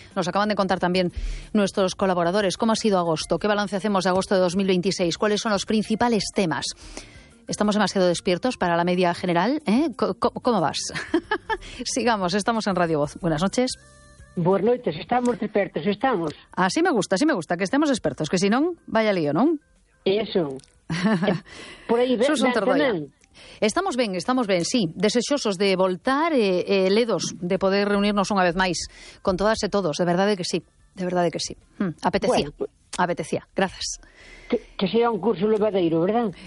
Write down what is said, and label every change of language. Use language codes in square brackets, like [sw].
[es] Nos acaban de contar también nuestros colaboradores cómo ha sido agosto, qué balance hacemos de agosto de 2026, cuáles son los principales temas. ¿Estamos demasiado despiertos para la media general? ¿Cómo vas? Sigamos, estamos en Radio Voz. Buenas noches. Buenas noches, estamos despiertos, estamos. Así me gusta, que estemos despiertos, que si no, vaya lío, ¿no? Eso. Por ahí, ¿ves? [gl] Estamos ben, sí, desexosos de voltar, ledos de poder reunirnos unha vez máis con todas e todos, de verdade que sí, de verdade que sí. Apetecía, bueno, pues, apetecía, grazas. [es] Que sea un curso levadeiro, ¿verdad?